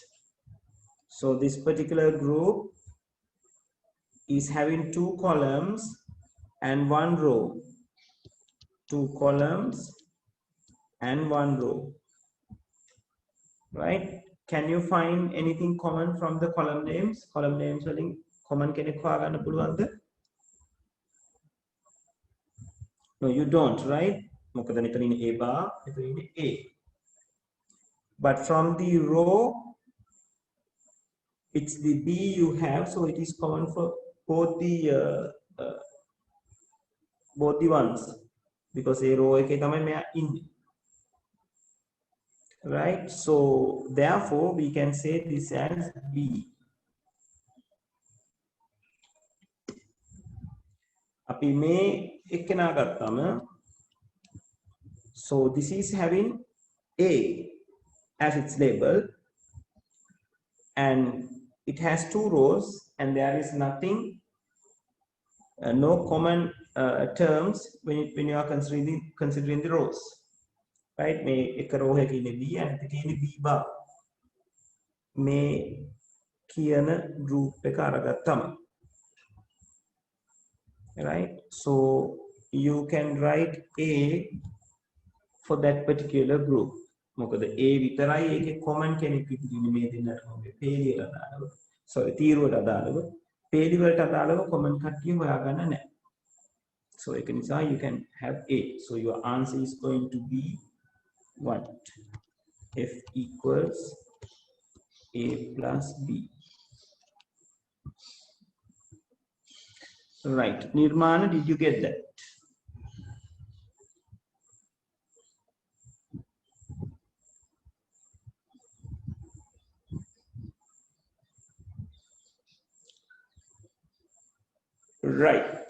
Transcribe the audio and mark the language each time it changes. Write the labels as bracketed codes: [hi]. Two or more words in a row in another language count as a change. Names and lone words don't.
[en] So this particular group is having two columns and one row. Two columns and one row, right? Can you find anything common from the column names? Column names [si] වලින් common කෙනෙක් හොයාගන්න පුළුවන්ද? [en] No, you don't, right? [si] මොකද මෙතන ඉන්නේ A bar, මෙතන ඉන්නේ A. [en] But from the row, it's the B you have, so it is common for both the ones because A row [si] එකේ තමයි මෙයා ඉන්නේ. [en] Right? So therefore we can say this as B. [si] අපි මේ එක්කෙනා ගත්තම, [en] so this is having A as its label and it has two rows and there is nothing, no common terms when you are considering the rows, right? [si] මේ එක row එකක ඉන්නේ B and එකක ඉන්නේ B bar. මේ කියන group එක අරගත්තම, [en] right? So you can write A for that particular group. [si] මොකද A විතරයි ඒකේ common කෙනෙක් විදිහට මේ දෙන්නට මොකද පේලියට අදාළව, sorry තීරුවට අදාළව පේලි වලට අදාළව common කට්ටිය හොයාගන්න නැහැ. [en] So [si] ඒක නිසා [en] you can have A. So your answer is going to be what? F equals A plus B. Right. Nirmana, did you get that? Right.